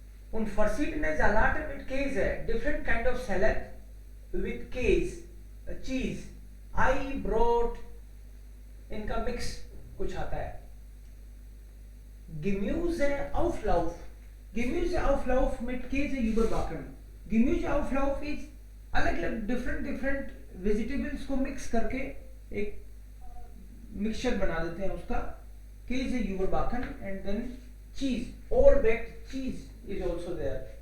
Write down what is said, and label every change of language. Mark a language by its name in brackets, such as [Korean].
[German] Und verschiedene Salate mit Käse, [English] different kind of salad with [German] Käse, cheese, Ei, Brot, [Hindi] इनका mix कुछ आता है. [German] Gemüseauflauf. Gemüseauflauf mit Käse überbacken. [Hindi] Gemüseauflauf is अलग अलग different vegetables को mix करके एक मिक्सचर बना देते हैं उसका. [German] Käse überbacken [English] and then cheese, overbaked cheese is also there.